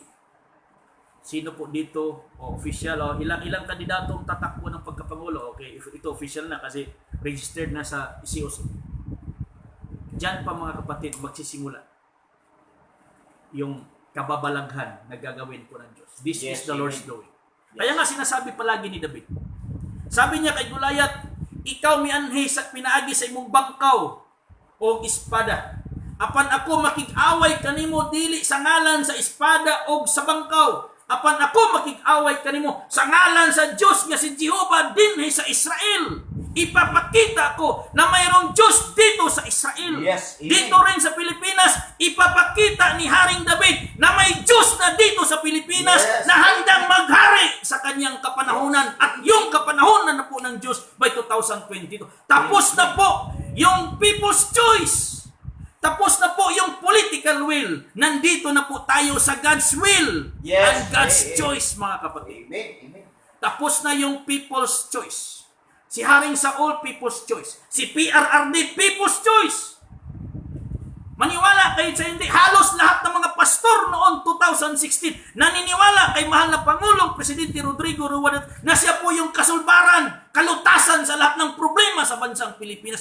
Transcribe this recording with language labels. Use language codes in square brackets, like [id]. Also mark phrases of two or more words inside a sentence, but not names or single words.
[tl] Sino po dito, official, ilang kandidato ang tatakbo ng pagkapangulo? Okay, ito official na kasi registered na sa COC. Diyan pa, mga kapatid, magsisimula yung kababalaghan na gagawin po ng Diyos. [en] This is the Lord's doing. [tl] Kaya nga sinasabi palagi ni David. Sabi niya kay Goliath, [ceb] ikaw mianhi sa pinaagi sa imong bangkaw o espada. Apan ako makig-away kanimo dili sa ngalan sa espada o sa bangkaw. Apan ako makig-away kanimo sa ngalan sa Diyos nga si Jehovah dinhi sa Israel. [tl] Ipapakita ko na mayroong Diyos dito sa Israel. [en] Yes, amen. [tl] Dito rin sa Pilipinas, ipapakita ni Haring David na may Diyos na dito sa Pilipinas na handang maghari sa kanyang kapanahunan. At yung kapanahunan na po ng Diyos by 2022. Tapos na po yung [en] people's choice. [tl] Tapos na po yung [en] political will. [tl] Nandito na po tayo sa [en] God's will and God's choice, [tl] mga kapatid. Amen. Tapos na yung [en] people's choice. [tl] Si Haring Saul, [en] people's choice. [tl] Si PRRD, [en] people's choice. [tl] Maniwala kayo sa hindi. Halos lahat ng mga pastor noong 2016 naniniwala kay mahal na Pangulong Presidente Rodrigo Roa na siya po yung kasulbaran, kalutasan sa lahat ng problema sa bansang Pilipinas.